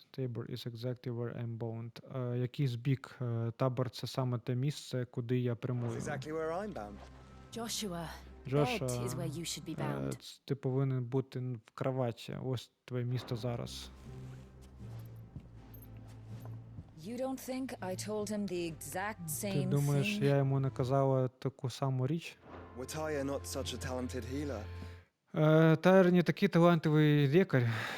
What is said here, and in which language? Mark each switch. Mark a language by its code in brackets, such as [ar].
[en] Tabor is exactly where I'm bound. [uk] Який збіг? Табор — це саме те місце, куди я прямую. [en] Exactly where I'm bound. Joshua, [uk] Джоша, [en] bed is where you should be bound. [uk] ти повинен бути в кроваті. Ось твоє місто зараз. [en] You don't think I told him the exact [uk] Ти [en] same [uk] думаєш, [en] thing? [uk] я йому не казала таку саму річ? [en] Were Tyre not such a talented healer? [uk] Тайр не такий талантливий лікар.